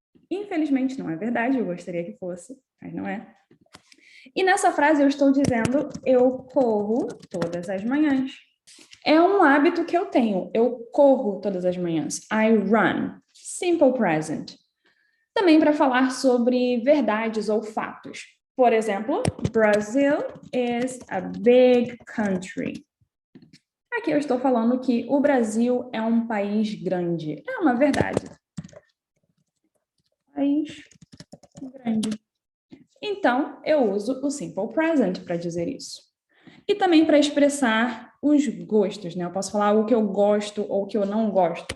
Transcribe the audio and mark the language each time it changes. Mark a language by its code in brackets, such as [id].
[pt] Infelizmente não é verdade, eu gostaria que fosse, mas não é. E nessa frase eu estou dizendo, eu corro todas as manhãs. É um hábito que eu tenho, eu corro todas as manhãs. [en] I run. [pt] Simple present. Também para falar sobre verdades ou fatos. Por exemplo, [en] Brazil is a big country. [pt] Aqui eu estou falando que o Brasil é um país grande. É uma verdade. País grande. Então, eu uso o Simple Present para dizer isso. E também para expressar os gostos, Eu posso falar o que eu gosto ou o que eu não gosto.